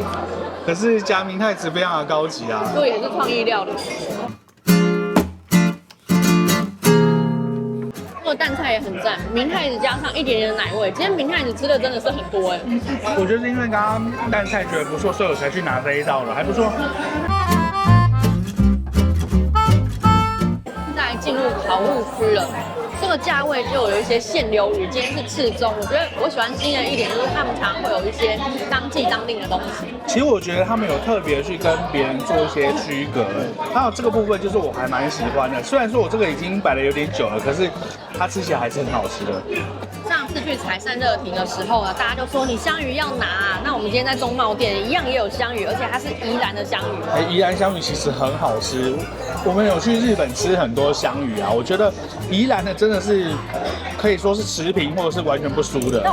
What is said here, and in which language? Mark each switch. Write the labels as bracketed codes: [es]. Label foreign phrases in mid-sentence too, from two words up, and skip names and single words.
[zh] 可是加明太子非常的高級啊，這也是創意料理。這個蛋菜也很讚，明太子加上一點點奶味，今天明太子吃的真的是很多哎。我就是因為剛剛蛋菜覺得不錯，所以我才去拿這一道了，還不錯。現在進入烤物區了。這個價位就有一些現流魚，今天是赤中。我覺得我喜歡興業的一點就是他們常常會有一些當季當令的東西。其實我覺得他們有特別去跟別人做一些區隔，還有這個部分就是我還蠻喜歡的。雖然說我這個已經擺了有點久了，可是它吃起來還是很好吃的。上次去採善熱亭的時候呢，大家就說你香魚要拿啊。那我們今天在中貿店一樣也有香魚，而且它是宜蘭的香魚。宜蘭香魚其實很好吃。我們有去日本吃很多香魚啊，我覺得宜蘭的真的是可以說是持平或者是完全不輸的。